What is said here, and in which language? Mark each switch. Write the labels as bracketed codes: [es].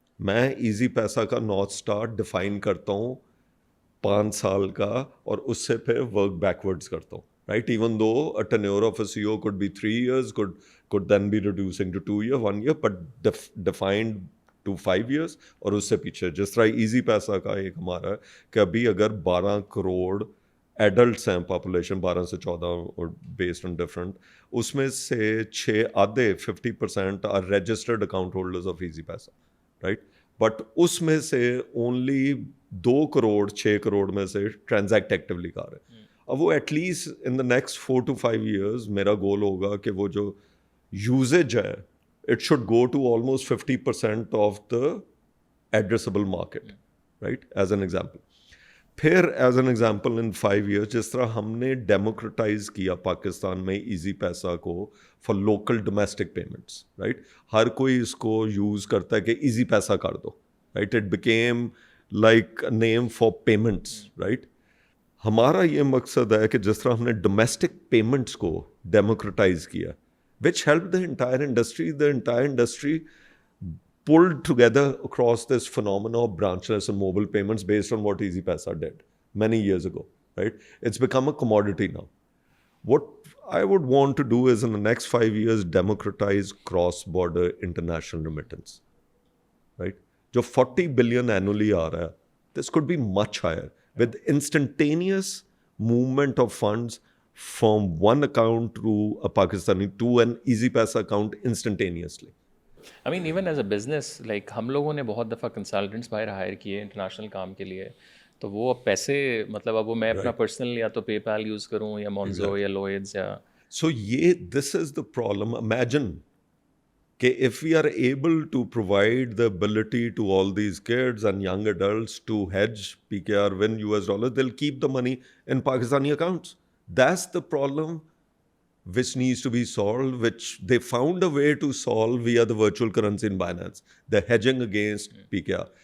[ur] میں ایزی پیسہ کا نارتھ اسٹار ڈیفائن کرتا ہوں 5 سال کا, اور اس سے پھر ورک بیکورڈز کرتا ہوں, right. [en] even though a tenure of a CEO could be 3 years, could then be reducing to 2 years, 1 year, but defined to 5 years, [ur] اور اس سے پیچھے. جس طرح ایزی پیسہ کا ایک ہمارا ہے کہ ابھی اگر 12 کروڑ ایڈلٹس ہیں پاپولیشن, 12 سے 14 اور بیسڈ آن ڈفرنٹ, اس میں سے 50% are registered account holders of easy پیسہ, رائٹ. بٹ اس میں سے اونلی 2 کروڑ 6 کروڑ میں سے ٹرانزیکٹ ایکٹیولی کر رہے ہیں. [en] اب وہ at least in the next 4 to 5 years [ur] میرا گول ہوگا کہ وہ جو یوزیج ہے [en] It should go to almost 50% of the addressable market, right, as an example. [ur] پھر as an example in 5 years جس طرح ہم نے ڈیموکریٹائز کیا پاکستان میں ایزی پیسہ کو for local domestic payments, right. ہر کوئی اس کو یوز کرتا ہے کہ ایزی پیسہ کر دو, right. [en] It became like name for payments, right. [ur] ہمارا یہ مقصد ہے کہ جس طرح ہم نے ڈومیسٹک پیمنٹس کو ڈیموکریٹائز کیا, [en] which helped the entire industry pulled together across this phenomena of branchless and mobile payments based on what Easy Paisa did many years ago, right? It's become a commodity now. What I would want to do is in the next 5 years democratize cross-border international remittance, right? [ur] Jo 40 billion annually aa raha hai, [en] this could be much higher with instantaneous movement of funds from one account to a Pakistani to an Easy Paisa account instantaneously. I mean even as a business, like [ur] ہم لوگوں نے بہت دفعہ consultants باہر higher کیے international کام کے لیے, تو وہ اب پیسے مطلب اب وہ میں اپنا پرسنل یا تو پے پال یوز کروں یا مونزو یا لوئڈز یا [en] So this is the problem. Imagine کہ if we are able to provide the ability to all these kids and young adults to hedge PKR, win US dollars, they'll keep the money in Pakistani accounts. That's the problem which needs to be solved, which they found a way to solve via the virtual currency in Binance, the hedging against PKR.